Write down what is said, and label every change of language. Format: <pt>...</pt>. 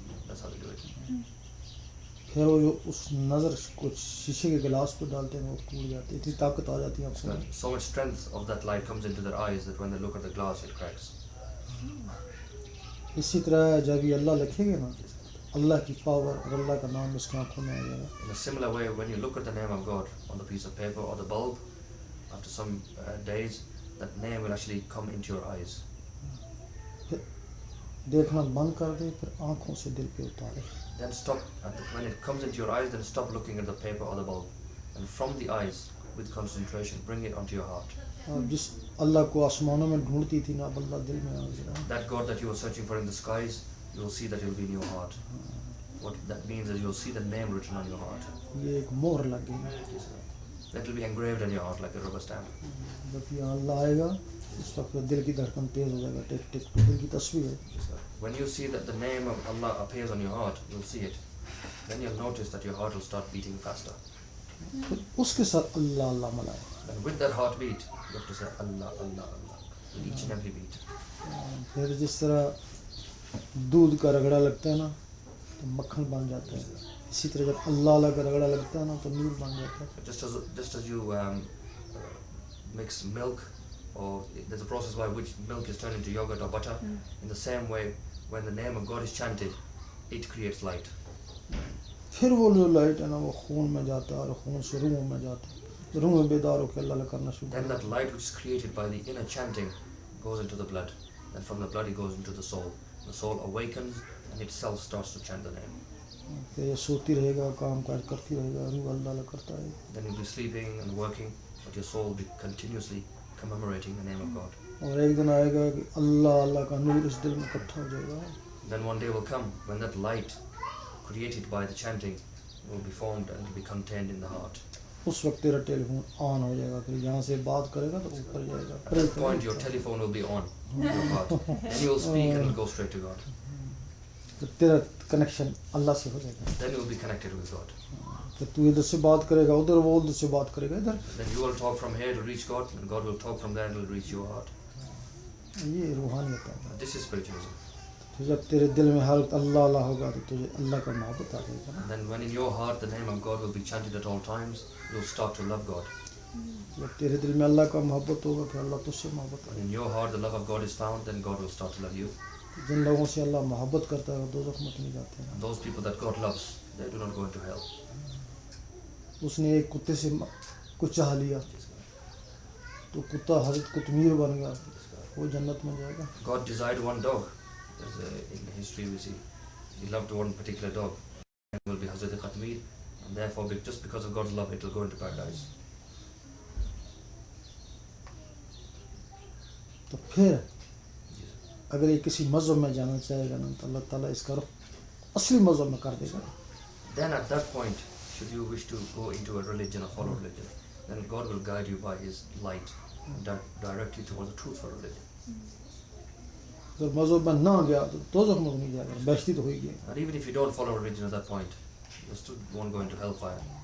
<en>That's how they do it.</en> <hi>फिर वो जो उस नज़र को शीशे के गिलास पर डालते हैं वो टूट जाते हैं. इतनी ताकत आ जाती है आंखों में.</hi> <en>So much strength of that light comes into their eyes that when they look at the glass, it cracks.</en> <hi>इसी तरह जब ये अल्लाह लिखेंगे ना, अल्लाह की पावर और अल्लाह का नाम उसकी आंखों में आ जाएगा.</hi> <en>In a similar way, when you look at the name of God on the piece of paper or the bulb, after some days, that name will actually come into your eyes.</en> <hi>देखना बंद कर दे, फिर आंखों से दिल पे उतारे.</hi> <en>Then stop, when it comes into your eyes, then stop looking at the paper or the bulb. And from the eyes, with concentration, bring it onto your heart.</en> <hi>और जिस अल्लाह को आसमानों में ढूंढती थी ना, अब अल्लाह दिल में आ गया.</hi> <en>That God that you were searching for in the skies, you will see that it will be in your heart. What that means is you will see the name written on your heart.</en> <hi>ये एक मोहर लग गई.</hi> <en>That will be engraved in your heart like a rubber stamp.</en> <hi>जब यहाँ अल्लाह आएगा उस वक्त दिल की धड़कन तेज हो जाएगा. टिक टिक तो दिल की तस्वीर है.</hi> <en>When you see that the name of Allah appears on your heart, you'll see it. Then you'll notice that your heart will start beating faster.</en> <hi>फिर उसके साथ अल्लाह अल्लाह मिलाए.</hi> <en>And with that heartbeat, you have to say Allah, Allah, Allah, with each and every beat.</en> <hi>फिर जिस तरह दूध का रगड़ा लगता है ना तो मक्खन बन जाता है, इसी तरह जब अल्लाह अल्लाह का रगड़ा लगता है ना तो नूर बन जाता है.</hi> <en>Just as you mix milk, or there's a process by which milk is turned into yogurt or butter, in the same way, when the name of God is chanted, it creates light.</en> <hi>फिर वो जो light है ना वो खून में जाता है और खून से रूह में जाता है. रूह में बेदार होकर अल्लाह करना शुरू</hi> <en>Then</en> <hi>करता</hi> <en>that light which is created by the inner chanting goes into the blood. Then from the blood it goes into the soul. The soul awakens and itself starts to chant the name.</en> <hi>है. फिर ये सोती रहेगा, काम काज करती रहेगा, रूह अल्लाह अल्लाह करता है.</hi> <en>Then you'll be sleeping and working, but your soul will be continuously commemorating the name of God.</en> <hi>और एक दिन आएगा कि अल्लाह अल्लाह का नूर इस दिल में इकट्ठा हो जाएगा.</hi> <en>Then one day will come when that light created by the chanting will be formed and will be contained in the heart.</en> <hi>उस वक्त तेरा टेलीफोन ऑन हो जाएगा, फिर यहाँ से बात करेगा तो ऊपर जाएगा।</hi> <en>At that point, your telephone will be on your heart. Then you will speak and it will go straight to God.</en> <hi>तो तेरा कनेक्शन अल्लाह से हो जाएगा।</hi> <en>Then you will be connected with God.</en> <hi>तो तू इधर से बात करेगा उधर, वो उधर से बात करेगा इधर।</hi> <en>Then you will talk from here to reach God, and God will talk from there and will reach your heart.</en> <hi>ये रूहानियत है।</hi> <en>This is spiritualism.</en> <hi>तो जब तेरे दिल में हर वक्त अल्लाह अल्लाह होगा तो तुझे अल्लाह का मोहब्बत आ जाएगा ना।</hi> <en>And then when in your heart the name of God will be chanted at all times, you will start to love God.</en> <hi>जब तेरे दिल में अल्लाह का मोहब्बत होगा फिर अल्लाह तुझसे मोहब्बत</hi> <en>When in your heart the love of God is found, then God will start to love you.</en> <hi>करेगा। जिन लोगों से अल्लाह मोहब्बत करता है वो दोज़ख में नहीं जाते हैं।</hi> <en>And those people that God loves, they do not go into hell.</en> <hi>उसने एक कुत्ते से कुछ चाह लिया तो कुत्ता हज़रत कुतमीर बन गया, वो जन्नत में जाएगा।</hi> <en>God desired one dog. In history we see he loved one particular dog. It will be Hazrat Qatmir, and therefore just because of God's love it will go into paradise.</en> <hi>तो फिर अगर ये किसी मज़हब में जाना चाहेगा ना तो अल्लाह ताला इसका रुख असली मज़हब में कर देगा।</hi> <en>Then at that point, should you wish to go into a religion or follow religion, then God will guide you by His light, direct you towards the truthful religion.</en> <hi>अगर मज़हब में ना गया तो दोज़ख में नहीं जाएगा, बेइज्जती तो होगी।</hi> <en>And even if you don't follow religion at that point, you still won't go into hellfire.</en>